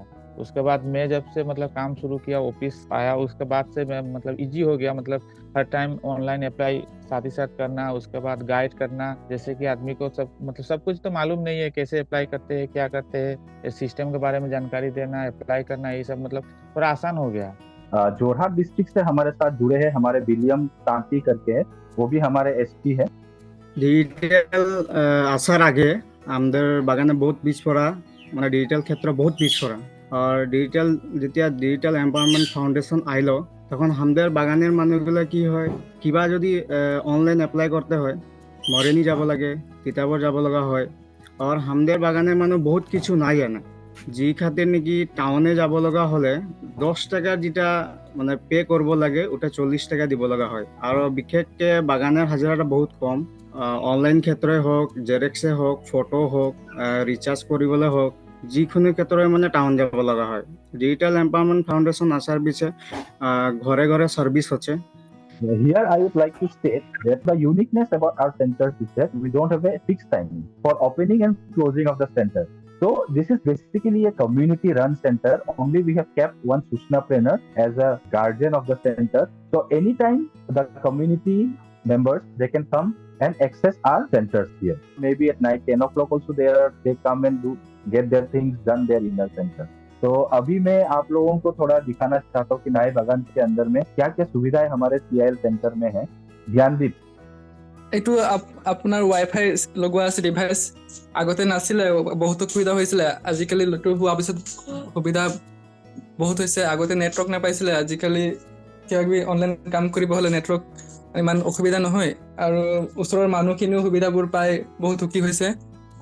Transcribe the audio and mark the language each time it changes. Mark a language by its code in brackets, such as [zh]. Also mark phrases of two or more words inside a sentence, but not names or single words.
[hi] उसके बाद मैं जब से मतलब काम शुरू किया, ऑफिस आया, उसके बाद से मैं मतलब इजी हो गया, मतलब हर टाइम [en] online apply [hi] साथ ही साथ करना, उसके बाद गाइड करना, जैसे कि आदमी को सब कुछ तो मालूम नहीं है, कैसे अप्लाई करते हैं, क्या करते हैं, इस सिस्टम के बारे में जानकारी देना, अप्लाई करना, ये सब मतलब थोड़ा आसान हो गया। जोरहाट डिस्ट्रिक्ट से हमारे साथ जुड़े हैं हमारे विलियम तांती करके है, वो भी हमारे एसपी है। [bn] ডিজিটাল আসার আগে আমদার বাগানে বহুত পিছ পড়া, মানে ডিজিটাল ক্ষেত্র বহুত পিছপৰা আর যেতিয়া ডিজিটাল এম্পাৱাৰমেণ্ট ফাউন্ডেশন আইলো তখন আমাদের বাগানের মানুষগুলো কি হয়, কিবা যদি [en] online apply [bn] করতে হয় মরেনি যাব লাগে, তিতাবৰ যাব লগা হয়, আর আমাদের বাগানের মানুষ বহুত কিছু নাই জানে, যি খাতির নাকি টাউনে যাব লগা হলে 10 টাকার যেটা মানে পে করব লাগে ওটা 40 টাকা দিব লগা হয়। আর বিশেষকে বাগানের হাজিরাটা বহুত কম। অনলাইন ক্ষেত্রে হোক, জেৰেক্সে হোক, ফটো হোক, [as] ৰিচাৰ্জ কৰিবলৈ হোক, যিকোনো ক্ষেত্রে মানে টাউন যাব লগা হয়। [bn] ডিজিটাল এম্পাৱাৰমেণ্ট ফাউন্ডেশন আসার পিছে ঘরে ঘরে সার্ভিস হচ্ছে। [en] Here I would like to state that the uniqueness about our center is that we don't have a fixed timing for opening and closing of the center. So this is basically a community run center. Only we have kept one Sushnapreneur as a guardian of the center. So anytime the community members, they can come and access our centers here. Maybe at night 10 o'clock also they come and get their things done there in our center. [hi] तो अभी मैं आप लोगों को थोड़ा दिखाना चाहता हूँ कि नए बागान के अंदर में क्या क्या सुविधाएं हमारे [en] CIL center [hi] में है। ध्यानदीप, [as] এইটো আপোনাৰ ৱাইফাই লগোৱা আছে ডিভাইচ, আগতে নাছিলে, বহুত সুবিধা হৈছিলে, আজিকালি হোৱাৰ পিছত সুবিধা বহুত হৈছে। আগতে নেটৱৰ্ক নাপাইছিলে, আজিকালি কিবা কিবি অনলাইন কাম কৰিব হ'লে নেটৱৰ্ক ইমান অসুবিধা নহয়, আৰু ওচৰৰ মানুহখিনিও সুবিধাবোৰ পাই বহুত সুখী হৈছে।